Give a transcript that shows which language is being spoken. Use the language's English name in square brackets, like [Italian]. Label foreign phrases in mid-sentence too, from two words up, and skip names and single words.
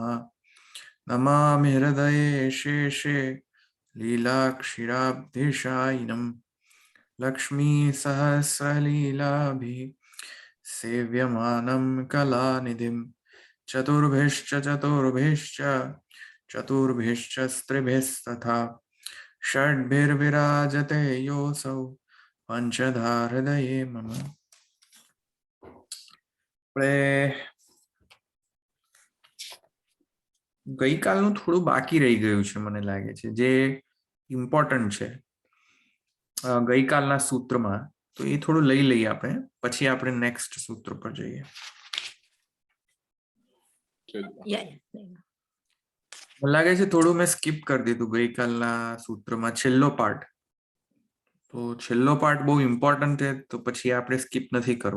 [Sanskrit] नमामि हृदये शेषे लीलाक्षीराब्धिशायिनं लक्ष्मीसहस्रलीलाभिः सेव्यमानं कलानिधिं चतुर्भिश्च स्त्रिभिस्तथा षड्भिर्विराजते योऽसौ पंचधा हृदये मम। [Gujarati] गई कालનું થોડું બાકી રહી ગયું છે મને લાગે છે જે ઇમ્પોર્ટન્ટ છે ગઈ કાલના સૂત્રમાં, તો એ થોડું લઈ લઈએ આપણે, પછી આપણે નેક્સ્ટ સૂત્ર પર જઈએ. મને લાગે છે થોડું મેં સ્કીપ કરી દીધું ગઈ કાલના સૂત્રમાં છેલ્લો પાર્ટ, તો છેલ્લો પાર્ટ બહુ ઇમ્પોર્ટન્ટ છે તો પછી આપણે સ્કીપ નથી કરવો.